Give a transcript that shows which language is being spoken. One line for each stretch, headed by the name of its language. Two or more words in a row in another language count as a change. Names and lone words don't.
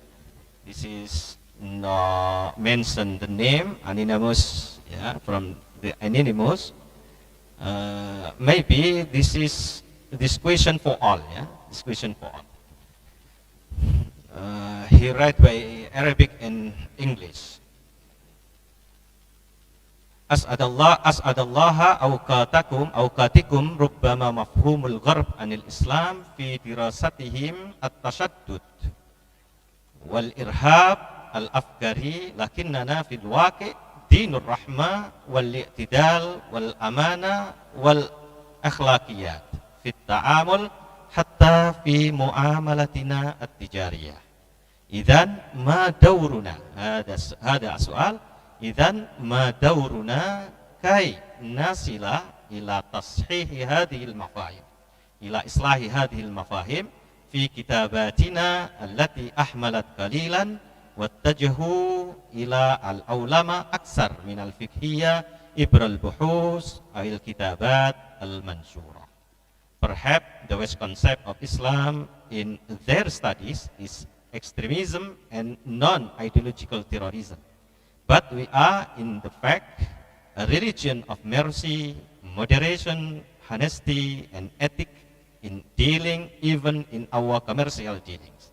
English: This is no mention the name, anonymous. Yeah, from the anonymous. Maybe this question for all. Yeah, this question for all. He write by Arabic and English.
Arabic: أسعد الله أوقاتكم ربما مفهوم الغرب عن الإسلام في دراستهم التشدد والإرهاب الأفغاري لكننا في الواقع دين الرحمة والاعتدال والأمانة والأخلاقيات في التعامل حتى في معاملاتنا التجارية. إذن ما دورنا؟ هذا سؤال. إذن ما دورنا كي نصل إلى تصحيح هذه المفاهيم إلى إصلاح هذه المفاهيم في كتاباتنا التي أهملت قليلا واتجهوا إلى العلماء أكثر من الفقهية عبر البحوث الكتابات المنشورة.
English: Perhaps the West concept of Islam in their studies is extremism and non-ideological terrorism. But we are, in the fact, a religion of mercy, moderation, honesty, and ethic in dealing, even in our commercial dealings.